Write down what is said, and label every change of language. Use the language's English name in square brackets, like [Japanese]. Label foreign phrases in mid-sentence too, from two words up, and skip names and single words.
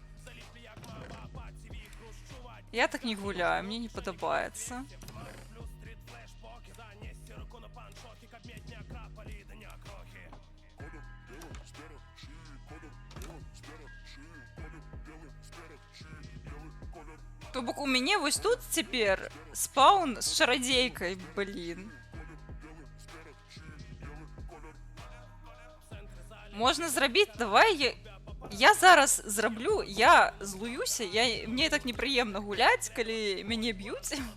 [Belarusian] Я так не гуляю, мне не подобается. То бок у мяне вось тут цяпер спаун з чарадзейкай, блин. Можна зрабіць, давай я зараз зраблю, я злуюся, мне так непрыемна гуляць, калі мяне б'юць.